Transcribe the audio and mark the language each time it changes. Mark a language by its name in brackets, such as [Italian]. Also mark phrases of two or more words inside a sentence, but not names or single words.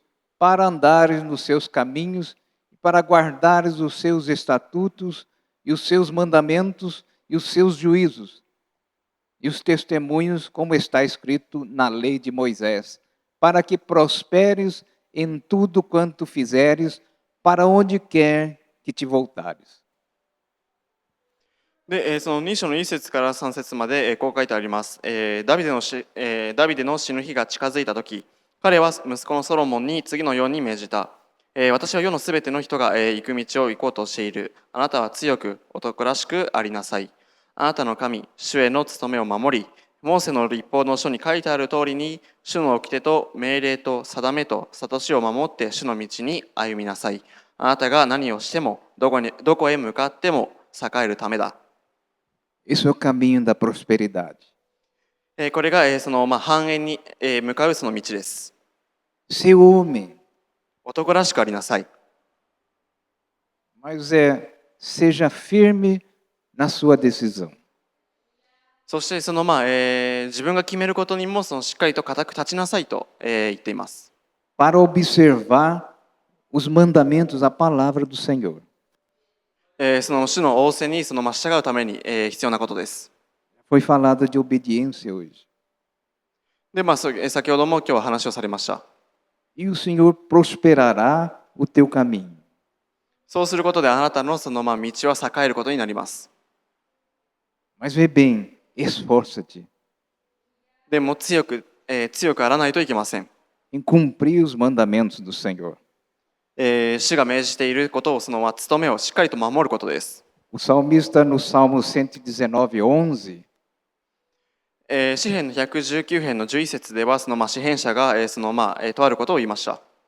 [Portuguese] para andares nos seus caminhos, e para guardares os seus estatutos, e os seus mandamentos, e os seus juízos, e os testemunhos, como está escrito na lei de Moisés, para que prosperes em tudo quanto fizeres, para onde quer que te voltares. [Japanese] で、その2章の1節から3節までこう書いてあります。ダビデの死ぬ日が近づいたとき、彼は息子のソロモンに次のように命じた。私は世のすべての人が行く道を行こうとしている。あなたは強く男らしくありなさい。あなたの神、主への務めを守り、モーセの律法の書に書いてある通りに、主の掟と命令と定めと諭しを守って主の道に歩みなさい。あなたが何をしても、どこへ向かっても栄えるためだ。 [Portuguese] Esse é o caminho da prosperidade. [Japanese] これが繁栄に向かうその道です。 [Portuguese] Ser homem. [Japanese] 男らしくありなさい。 [Portuguese] Mas seja firme na sua decisão. [Japanese] そして自分が決めることにもしっかりと固く立ちなさいと言っています。 [Portuguese] Para observar os mandamentos, a palavra do Senhor. [Japanese] その主の仰せに従うために必要なことです。 [Portuguese] Foi falado de obediência hoje. [Japanese] で、先ほども今日は話をされました。 [Portuguese] E o Senhor prosperará o teu caminho. [Japanese] そうすることであなたの道は栄えることになります。 [Portuguese] Mas vê bem, esforça-te [Japanese] でも強くあらないといけません。 [Portuguese] em cumprir os mandamentos do Senhor. [Japanese] 主が命じていることを務めをしっかりと守ることです。 [Portuguese] O salmista no Salmo 119:11 [Japanese] 詩編の119編の11節では詩編者がとあることを言いました。